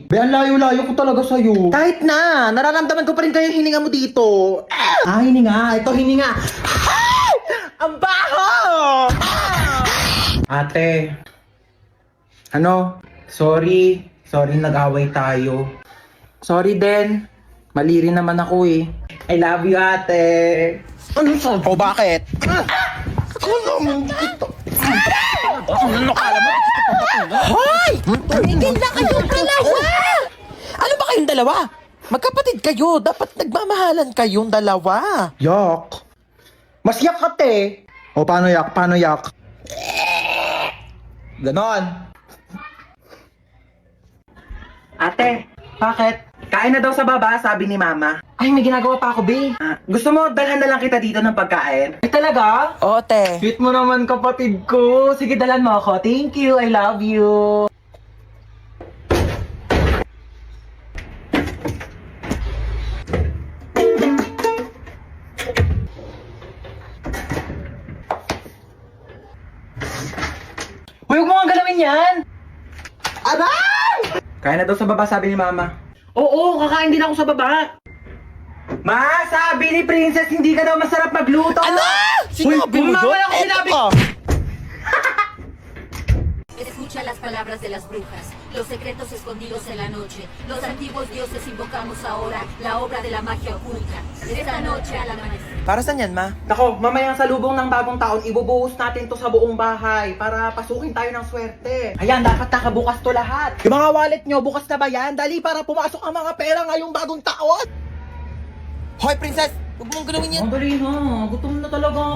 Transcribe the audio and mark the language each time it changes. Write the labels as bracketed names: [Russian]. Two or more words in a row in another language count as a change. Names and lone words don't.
[Filipino] Be, ang layo-layo ko talaga sa'yo. Kahit na, nararamdaman ko pa rin kayo yung hininga mo dito. Hininga. Ito, hininga. Ang baho! Ate. Ano? Sorry. Sorry, nag-away tayo. Sorry din. Mali rin naman ako eh. [English] I love you, [Filipino] ate. Ano sabi? O bakit? Kala mo ito. Ano kala mo? Hoy! Tumigil na kayong dalawa! Ano ba kayong dalawa? Magkapatid kayo. Dapat nagmamahalan kayong dalawa. Yak. Mas yak ka, te. O, paano yak? Paano yak? Ganon. Ate, bakit? Kain na daw sa baba, sabi ni Mama. Ay, may ginagawa pa ako, be. Gusto mo, dalhan na lang kita dito ng pagkain? Ay, talaga? Oo, te. Sweet mo naman, kapatid ko. Sige, dalhan mo ako. [English] Thank you, I love you. [Filipino] Uy, huwag mo nga galawin yan! Aray! Kaya na daw sa baba, sabi ni Mama. Oo, kakain din ako sa baba. Ma, sabi ni Princess, hindi ka daw masarap magluto. Ano? Sinabi mo Mama, yun? ako sinabi. Eto ka. [Spanish] Escucha las palabras de las brujas, los secretos escondidos en la noche. Los antiguos dioses invocamos ahora la obra de la magia oculta. Esta noche al amanecer. [Filipino] Para saan yan, ma? Nako, mamayang salubong ng bagong taon, ibubuhos natin to sa buong bahay para pasukin tayo ng swerte. Ayan, dapat nakabukas to lahat. Yung mga wallet nyo, bukas na ba yan? Dali para pumasok ang mga pera ngayong bagong taon. Hoy, princess! Huwag mong galawin yan. Dali na, gutom na talaga ako.